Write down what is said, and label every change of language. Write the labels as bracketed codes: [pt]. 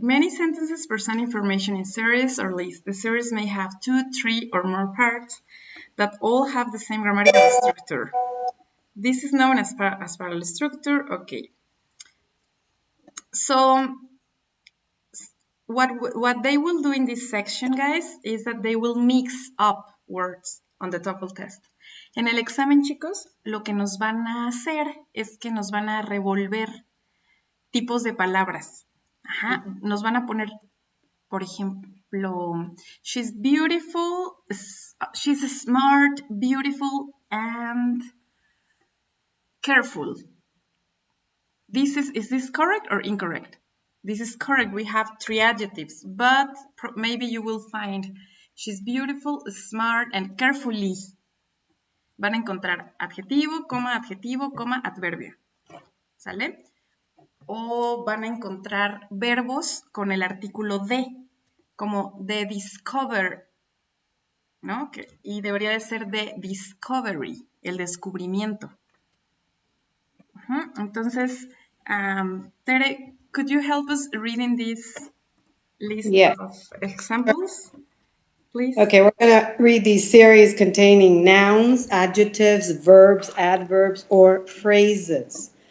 [en] Many sentences present information in series or lists. The series may have 2, 3, or more parts that all have the same grammatical structure. This is known as parallel structure. Okay. So what they will do in this section, guys, is that they will mix up words on the TOEFL test. [es] En el examen, chicos, lo que nos van a hacer es que nos van a revolver tipos de palabras. Ajá. Nos van a poner, por ejemplo, [en] she's beautiful, she's smart, beautiful, and careful. Is this correct or incorrect? This is correct. We have 3 adjectives, but maybe you will find she's beautiful, smart, and carefully. [es] Van a encontrar adjetivo, coma, adverbio. ¿Sale? O van a encontrar verbos con el artículo de, como de discover, ¿no? Y debería de ser de discovery, el descubrimiento. [en] Entonces, Tere, could you help us reading this list Yeah. of examples, please? Okay, we're going to read these series containing nouns, adjectives, verbs, adverbs, or phrases.